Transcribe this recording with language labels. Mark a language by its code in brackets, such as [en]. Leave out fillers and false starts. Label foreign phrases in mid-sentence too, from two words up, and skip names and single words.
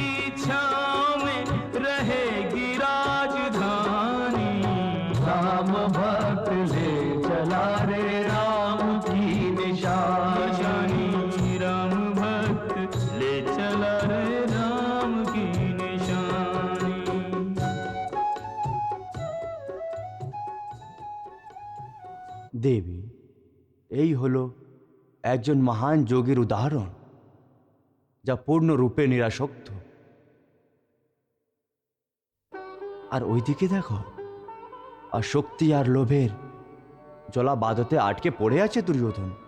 [hi] छाँव में रहेगी राजधानी। राम भक्त ले चला रे राम की निशानी। राम भक्त ले चला रे राम की निशानी। [bn] দেবী, এই হলো একজন মহান যোগীর উদাহরণ, যা পূর্ণরূপে নিরাসক্ত। আর ওইদিকে দেখো, আর শক্তি আর লোভের জলা বাদতে আটকে পড়ে আছে দুর্যোধন।